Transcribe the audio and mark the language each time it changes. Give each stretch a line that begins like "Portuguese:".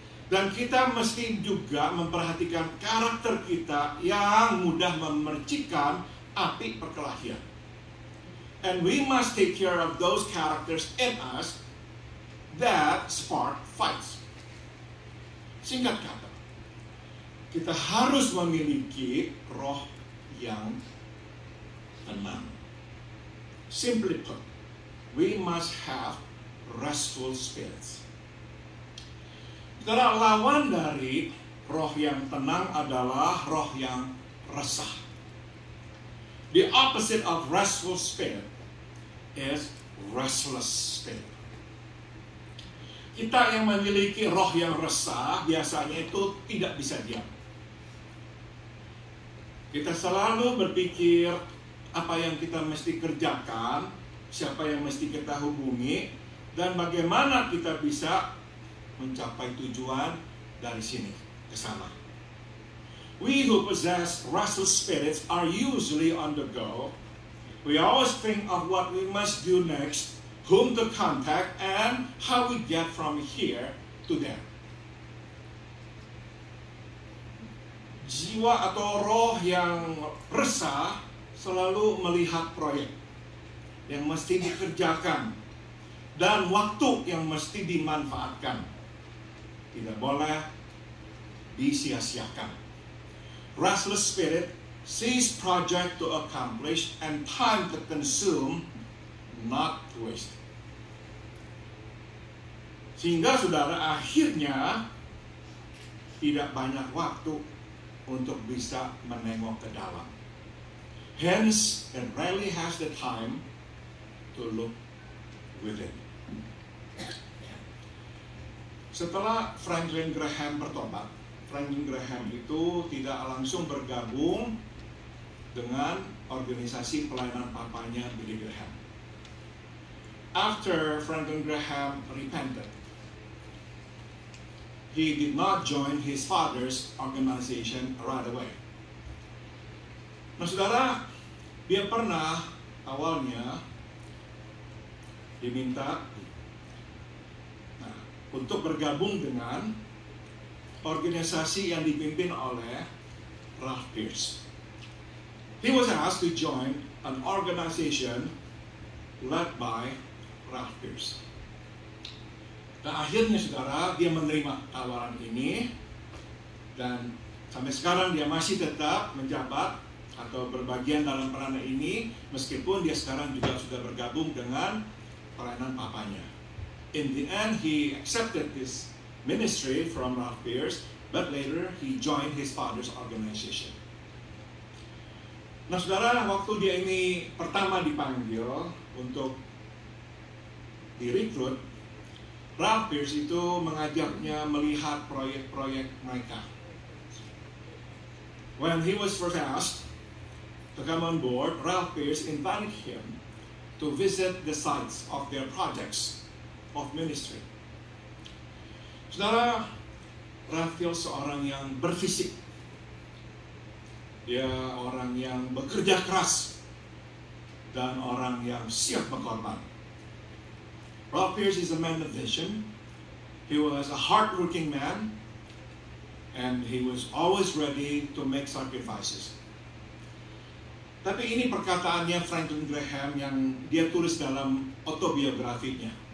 Indonesian: Dan kita mesti juga memperhatikan karakter kita yang mudah memercikan api perkelahian.
English: And we must take care of those characters in us that spark fights.
Indonesian: Singkat kata, kita harus memiliki roh yang tenang.
English: Simply put, we must have restful spirits.
Indonesian: Karena lawan dari Roh yang tenang adalah roh yang resah.
English: The opposite of restful spirit is restless spirit.
Indonesian: Kita yang memiliki roh yang resah biasanya itu tidak bisa diam. Kita selalu berpikir apa yang kita mesti kerjakan, siapa yang mesti kita hubungi, dan bagaimana kita bisa mencapai tujuan dari sini ke sana.
English: We who possess restless spirits are usually on the go. We always think of what we must do next, whom to contact, and how we get from here to there.
Indonesian: Jiwa atau roh yang resah selalu melihat proyek yang mesti dikerjakan dan waktu yang mesti dimanfaatkan. Tidak boleh disia-siakan.
English: Restless spirit sees project to accomplish and time to consume, not to waste.
Indonesian: Sehingga saudara akhirnya tidak banyak waktu untuk bisa menengok ke dalam.
English: Hence, it rarely has the time to look within.
Indonesian: Setelah Franklin Graham bertobat, Franklin Graham itu tidak langsung bergabung dengan organisasi pelayanan papanya Billy Graham.
English: After Franklin Graham repented, he did not join his father's organization right away.
Indonesian: Nah saudara, dia pernah awalnya diminta untuk bergabung dengan organisasi yang dipimpin oleh Ralph Pearce.
English: He was asked to join an organization led by Ralph Pearce.
Indonesian: Nah akhirnya saudara, dia menerima tawaran ini dan sampai sekarang dia masih tetap menjabat atau berbagian dalam peranan ini, meskipun dia sekarang juga sudah bergabung dengan pelayanan papanya.
English: In the end, he accepted this ministry from Ralph Pearce, but later he joined his father's organization.
Indonesian: Nah saudara, waktu dia ini pertama dipanggil untuk direkrut, Ralph Pearce itu mengajaknya melihat proyek-proyek mereka.
English: When he was first asked to come on board, Ralph Pearce invited him to visit the sites of their projects of ministry.
Indonesian: Saudara, Raphael seorang yang berfisik. Dia orang yang bekerja keras dan orang yang siap berkorban.
English: Ralph Pearce is a man of vision. He was a hard-working man, and he was always ready to make sacrifices.
Indonesian: Tapi ini perkataannya Franklin Graham yang dia tulis dalam autobiografinya.